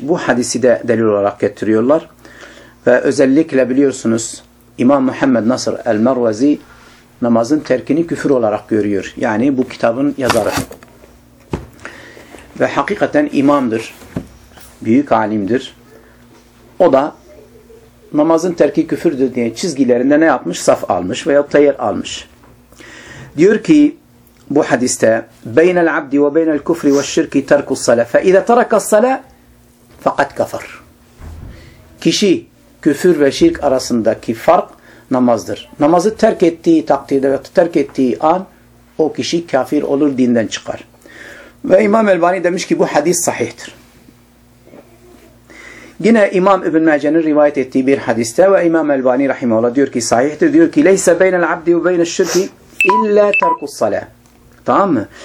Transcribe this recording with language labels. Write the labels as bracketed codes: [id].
[tr] Bu hadisi de delil olarak getiriyorlar. Ve özellikle biliyorsunuz İmam Muhammed Nasr el-Mervezi namazın terkini küfür olarak görüyor. Yani bu kitabın yazarı. Ve hakikaten imamdır. Büyük alimdir. O da namazın terki küfürdür diye çizgilerinde ne yapmış? Saf almış veya tayyir almış. [ar] Diyor ki bu hadiste بَيْنَ الْعَبْدِ وَبَيْنَ الْكُفْرِ وَالشِّرْكِ تَرْكُ الصَّلَةِ فَاِذَا تَرَكَ الصَّلَةِ فَقَدْ كَفَرْ [tr] Kişi küfür ve şirk arasındaki fark namazdır. Namazı terk ettiği takdirde ve terk ettiği an o kişi kafir olur, dinden çıkar. Ve İmam Elbani demiş ki bu hadis sahihtir. Yine İmam İbn Mace'nin rivayet ettiği bir hadiste ve İmam Elbani rahimehullah diyor ki sahihtir. Diyor ki [ar] leyse beynel abdi ve beynel şirki illa terkus salah. [tr] Tamam mı?